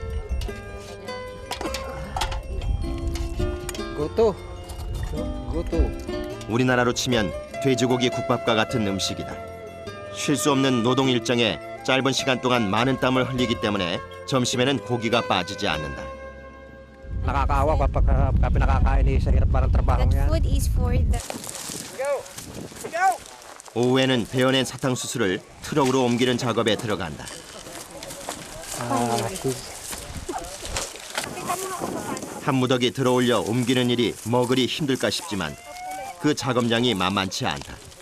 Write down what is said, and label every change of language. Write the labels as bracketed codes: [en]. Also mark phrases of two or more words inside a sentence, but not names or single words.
[ko] 고토. 우리나라로 치면 돼지고기 국밥과 같은 음식이다. 쉴 수 없는 노동 일정에 짧은 시간 동안 많은 땀을 흘리기 때문에 점심에는 고기가 빠지지 않는다. [tl] Nakakaawa kapag pinakakain sa hirap parang trabaho yan. [en] Food is for the... [ko] 오후에는 베어낸 사탕수수를 트럭으로 옮기는 작업에 들어간다. 한 무더기 들어올려 옮기는 일이 뭐 그리 힘들까 싶지만 그 작업량이 만만치 않다.